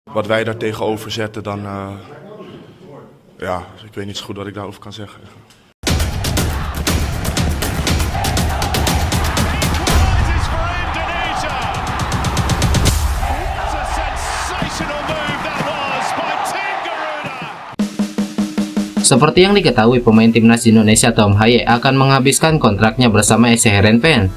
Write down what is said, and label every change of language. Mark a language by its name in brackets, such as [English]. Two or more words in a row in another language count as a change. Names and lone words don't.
[Dutch] wat wij daar tegenover zetten, dan ja, ik weet niet zo goed wat ik daarover kan zeggen. [Indonesian] Seperti yang diketahui, pemain timnas Indonesia Tom Haye akan menghabiskan kontraknya bersama SC Heerenveen.